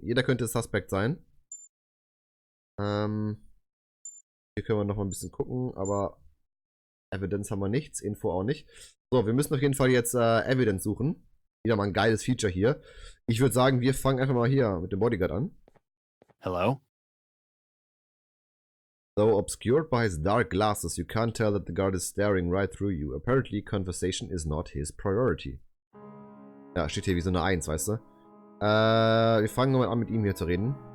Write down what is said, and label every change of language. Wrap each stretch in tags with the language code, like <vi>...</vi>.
<de>Jeder könnte Suspect sein. Hier können wir noch mal ein bisschen gucken, aber Evidence haben wir nichts. Info auch nicht. So, wir müssen auf jeden Fall jetzt Evidence suchen. Wieder mal ein geiles Feature hier. Ich würde sagen, wir fangen einfach mal hier mit dem Bodyguard an.</de> <en>Hello? Though obscured by his dark glasses, you can't tell that the guard is staring right through you. Apparently, conversation is not his priority.</en> <de>Ja, steht hier wie so eine 1, weißt du? Wir fangen mal an, mit ihm hier zu reden.</de>